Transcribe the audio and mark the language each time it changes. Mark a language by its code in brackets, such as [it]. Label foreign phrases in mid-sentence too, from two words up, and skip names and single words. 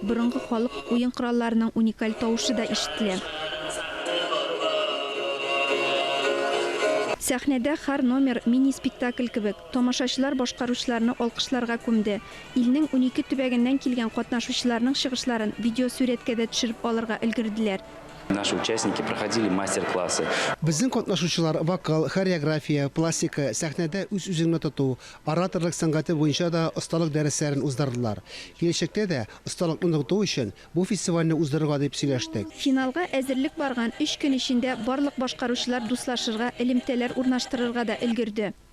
[tt] Борынгы халык уен коралларының уникаль тавышы да ишетелә. Сәхнәдә һәр номер мини-спектакль кебек. Тамашачылар башкаручыларны алкышларга күмде. Илнең 12 төбәгеннән килгән катнашучыларның чыгышларын видеосурәткә дә төшереп алырга өлгерделәр. [ru] Наши участники проходили мастер-классы. [tt] Безнең катнашучылар вокал, хореография, пластика, сәхнәдә үз-үзеңне тоту, ораторлык сәнгате буенча да осталык дәресләрен уздырдылар. Киләчәктә дә осталыкны ныгыту өчен бу фестивальне уздырырга дип сөйләштек. Финалга әзерлек барган 3 көн эчендә барлык башкаручылар дуслашырга, элемтәләр урнаштырырга да өлгерде.